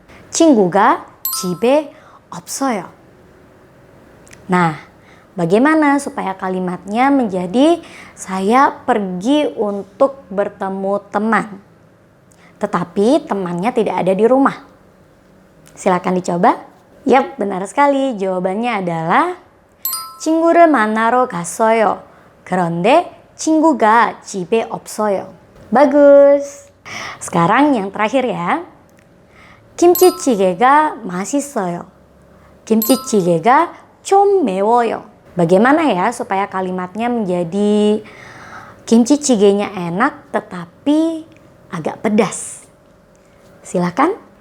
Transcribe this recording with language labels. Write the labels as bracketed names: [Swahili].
[Korean] 친구가 집에 없어요. [Indonesian] Nah, bagaimana supaya kalimatnya menjadi saya pergi untuk bertemu teman, tetapi temannya tidak ada di rumah? Silakan dicoba. Yap, benar sekali. Jawabannya adalah [Korean] 친구를 만나러 갔어요. 그런데 친구가 집에 없어요. [Indonesian] Bagus. Sekarang yang terakhir ya. [Korean] 김치찌개가 맛있어요. 김치찌개가 좀 매워요. [Indonesian] Bagaimana ya supaya kalimatnya menjadi kimchi-jjigae-nya enak tetapi agak pedas? Silakan.